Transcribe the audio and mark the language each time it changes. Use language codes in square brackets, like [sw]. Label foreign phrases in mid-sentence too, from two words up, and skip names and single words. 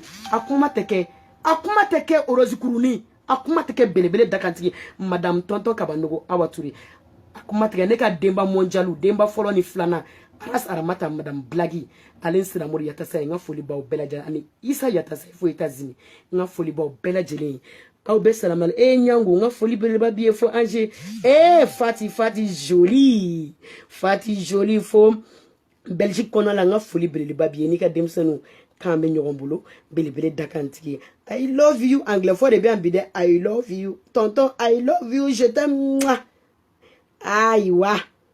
[bm] a kuma tɛ kɛ Orozi Kuruni a kuma tɛ kɛ belebele dakantigi Madame Tonton Kabanogo Awa Ture a kuma tɛ kɛ ne ka denba mondialu denba fɔlɔ ni filanan Aras Aramata Madame Blagi Alen Siramori Yatasa n ka foli b'aw bɛɛ lajɛlen ani Isa Yatasa fo États-Unis n ka foli b'aw bɛɛ lajɛlen aw bɛ salamal Nyango n ka foli belebeleba b'i ye fo Angers Fati Jolie fo Belgique kɔnɔ la n ka foli belebeleba b'i ye n'i ka denmisɛnninw k'an bɛ ɲɔgɔn bolo belebele dakantigi [en] I love you [bm] anglais fɔ de bɛ yan bi dɛ [en] I love you [bm] tonton [en] I love you [fr] je t'aime [bm] ayiwa